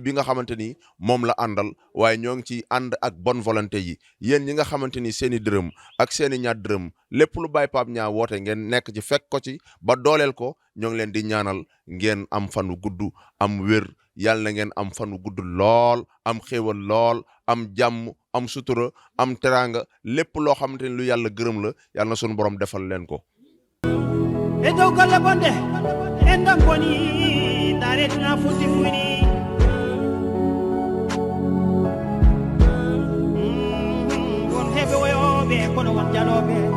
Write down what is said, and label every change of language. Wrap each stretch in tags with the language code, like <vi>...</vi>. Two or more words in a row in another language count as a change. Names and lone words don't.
<wo>bi nga xamante ni moom la àndal waaye ñoo ngi ci ànd ak</wo> <fr>bonne volonté</fr> <wo>yi yéen ñi nga xamante ni seen i dërëm ak seen i ñaar dërëm lépp lu Baye Pape Niang woote ngeen nekk ci fekk ko ci ba dooleel ko ñoo ngi leen di ñaanal ngeen am fan wu gudd am wér yàlla na ngeen am fan wu gudd lool am xéewal lool am jàmm am sutura am teraanga lépp loo xamante ni lu yàlla gërëm la yàlla na sunu borom defal leen ko.</wo> <ff>e dow golle bonde en ɗam boni daretuna futti fuyni won heɓe woyoɓe kono won jaloɓe</ff>